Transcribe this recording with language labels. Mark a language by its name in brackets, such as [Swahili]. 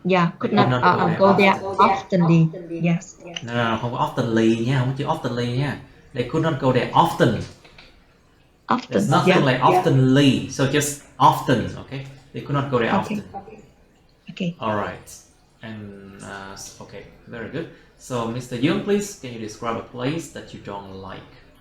[English] Yeah, could not go there oftenly. Yes. [Vietnamese] No, không có oftenly nha, không có chữ oftenly nha. [English] They could not go there often. Often. There's nothing Yeah. like oftenly, so just often, okay? They could not go there Okay. often. Okay. All right, and okay, very good. So, Mr. Young, please, can you describe a place that you don't like?